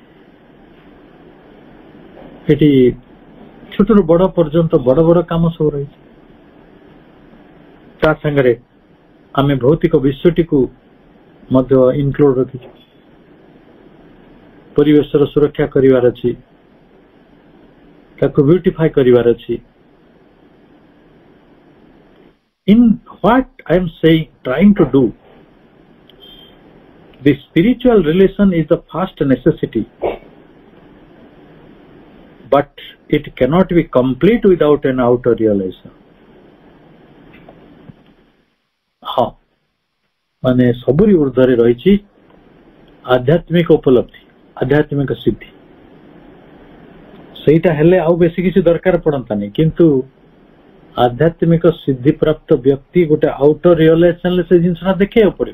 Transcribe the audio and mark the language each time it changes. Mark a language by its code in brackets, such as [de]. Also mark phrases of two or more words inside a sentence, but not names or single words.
[or] ଏଠି ଛୋଟରୁ ବଡ ପର୍ଯ୍ୟନ୍ତ ବଡ ବଡ କାମ ସବୁ ରହିଛି। ତା ସାଙ୍ଗରେ ଆମେ ଭୌତିକ ବିଶ୍ୱଟିକୁ ମଧ୍ୟ ଇନକ୍ଲୁଡ ରଖିଛୁ। ପରିବେଶର ସୁରକ୍ଷା କରିବାର ଅଛି, ତାକୁ ବ୍ୟୁଟିଫାଇ କରିବାର ଅଛି। [en] In what I am saying, trying to do, the spiritual relation is the first necessity, but it cannot be complete without an outer realization. [or] ହଁ, ମାନେ ସବୁରି ଊର୍ଦ୍ଧ୍ୱରେ ରହିଛି ଆଧ୍ୟାତ୍ମିକ ଉପଲବ୍ଧି, ଆଧ୍ୟାତ୍ମିକ ସିଦ୍ଧି। ସେଇଟା ହେଲେ ଆଉ ବେଶୀ କିଛି ଦରକାର ପଡନ୍ତାନି। କିନ୍ତୁ ଆଧ୍ୟାତ୍ମିକ ସିଦ୍ଧି ପ୍ରାପ୍ତ ବ୍ୟକ୍ତି ଗୋଟେ [en] outer realizationରେ [or] ସେ ଜିନିଷଟା ଦେଖେଇବାକୁ ପଡିବ।